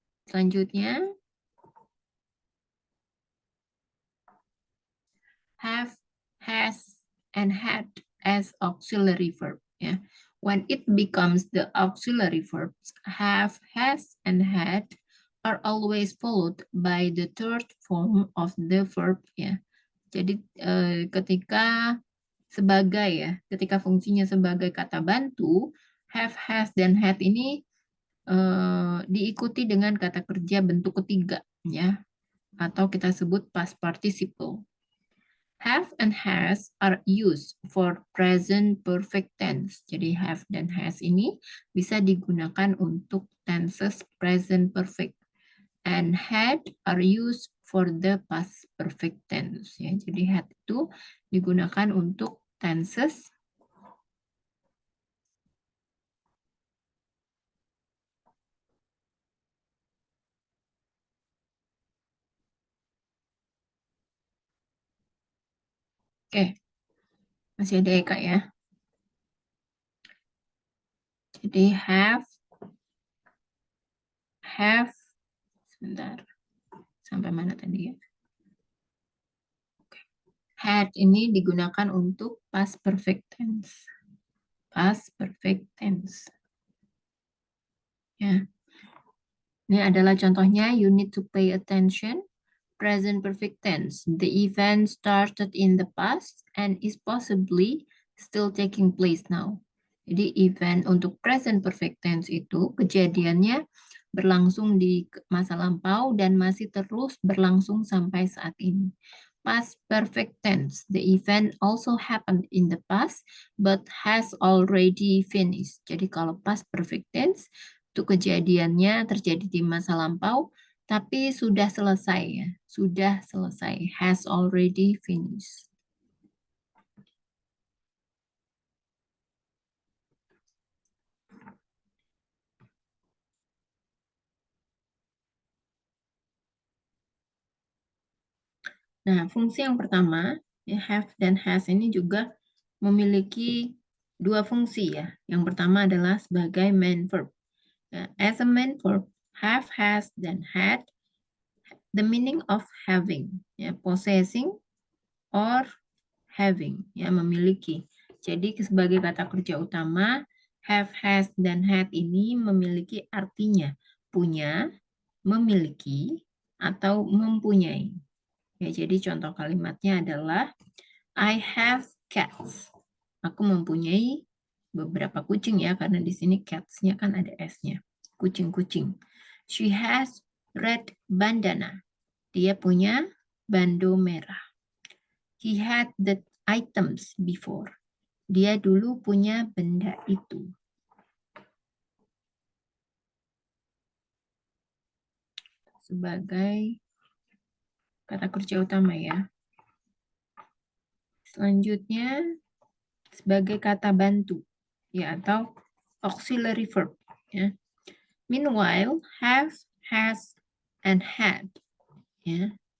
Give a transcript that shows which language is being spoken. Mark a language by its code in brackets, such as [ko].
[en] Selanjutnya, have, has, and had as auxiliary verb. Ya. When it becomes the auxiliary verbs, have, has, and had are always followed by the third form of the verb. [id] Ya. Jadi ketika sebagai ya, ketika fungsinya sebagai kata bantu, have, has, dan had ini diikuti dengan kata kerja bentuk ketiga ya, atau kita sebut past participle. [en] Have and has are used for present perfect tense. [id] Jadi have dan has ini bisa digunakan untuk tenses present perfect. [en] And had are used for the past perfect tense. [id] Ya, jadi had itu digunakan untuk tenses Oke, masih ada ya Kak ya. Jadi have, sebentar, sampai mana tadi ya? Had ini digunakan untuk past perfect tense. [en] Past perfect tense. Ya. [id] Ini adalah contohnya, [en] you need to pay attention. Present perfect tense. The event started in the past and is possibly still taking place now. [id] Jadi event untuk present perfect tense itu kejadiannya berlangsung di masa lampau dan masih terus berlangsung sampai saat ini. [en] past perfect tense. The event also happened in the past, but has already finished. [id] Jadi kalau past perfect tense, itu kejadiannya terjadi di masa lampau, tapi sudah selesai ya. Sudah selesai. [en] Has already finished. [id] Nah, fungsi yang pertama, ya, have dan has ini juga memiliki dua fungsi ya. Yang pertama adalah sebagai main verb. [en] Ya, as a main verb, have, has, dan had, the meaning of having, ya, possessing or having, ya, memiliki. [id] Jadi sebagai kata kerja utama, have, has, dan had ini memiliki artinya punya, memiliki, atau mempunyai. Ya, jadi contoh kalimatnya adalah [en] I have cats. [id] Aku mempunyai beberapa kucing ya, karena di sini cats-nya kan ada S-nya. Kucing-kucing. [en] She has red bandana. [id] Dia punya bando merah. [en] He had the items before. [id] Dia dulu punya benda itu. Sebagai kata kerja utama ya. Selanjutnya sebagai kata bantu ya, atau auxiliary verb ya. [en] Meanwhile, have, has, and had ya.